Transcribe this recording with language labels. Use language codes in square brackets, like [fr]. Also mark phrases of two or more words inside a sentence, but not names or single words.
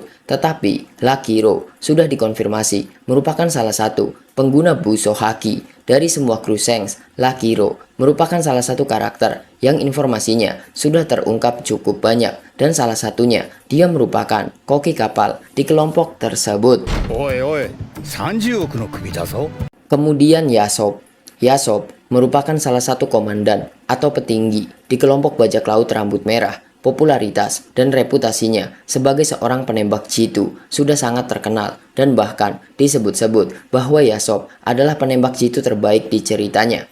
[id] Tetapi Lucky Row sudah dikonfirmasi merupakan salah satu pengguna buso haki. Dari semua kru Shanks, Lucky Row merupakan salah satu karakter yang informasinya sudah terungkap cukup banyak. Dan salah satunya, dia merupakan koki kapal di kelompok tersebut. [ja] Oi, oi, 30億の首だぞ。 [id] Kemudian Yasop. Yasop merupakan salah satu komandan atau petinggi di kelompok bajak laut rambut merah. Popularitas dan reputasinya sebagai seorang penembak jitu sudah sangat terkenal dan bahkan disebut-sebut bahwa Yasop adalah penembak jitu terbaik di ceritanya.